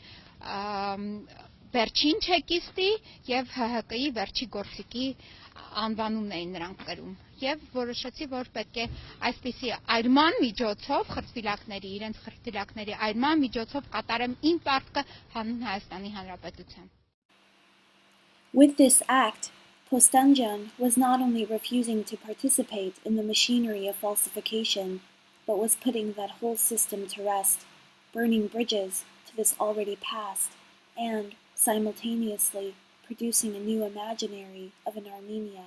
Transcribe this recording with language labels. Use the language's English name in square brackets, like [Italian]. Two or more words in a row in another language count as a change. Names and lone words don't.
[Armenian] վերջին չեկիստի եւ ՀՀԿ-ի վերջի գործիքի անվանումն էին նրանք կրում եւ որոշեցի, որ պետք է այսպիսի այրման միջոցով խրտվիլակների, իրենց խրտվիլակների այրման միջոցով կատարեմ իմ պարտքը հանուն Հայաստանի Հանրապետության. [English] With this act, Postanjian was not only refusing to participate in the machinery of falsification, but was putting that whole system to rest, burning bridges to this already past, and simultaneously producing a new imaginary of an Armenia.